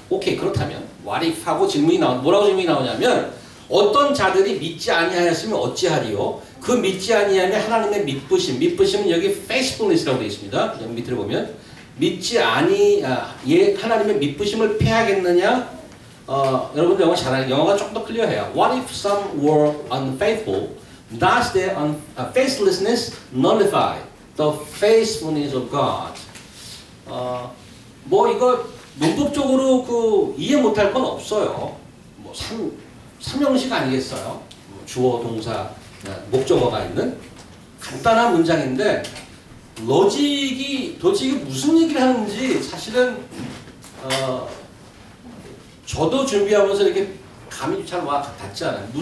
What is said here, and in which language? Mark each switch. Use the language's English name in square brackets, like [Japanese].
[Korean] 오케이, 그렇다면 [English] what if [Korean] 하고 질문이 뭐라고 질문이 나오냐면 어떤 자들이 믿지 아니하였으면 어찌하리요? 그 믿지 아니하면 하나님의 믿부심은 여기 faithfulness라고 되어 있습니다. 여기 밑으로 보면 믿지 하나님의 믿부심을 패하겠느냐? 여러분들 영어 잘 아는 영어가 조금 더 클리어해요. [English] What if some were unfaithful? Does their faithlessness nullify the faithfulness of God? [Korean] 뭐 이거 문법적으로 그 이해 못할 건 없어요. 뭐 삼형식 아니겠어요? 주어, 동사, 목적어가 있는 간단한 문장인데 로직이 도대체 이게 무슨 얘기를 하는지 사실은 저도 준비하면서 이렇게 감이 잘 닿지 않아요.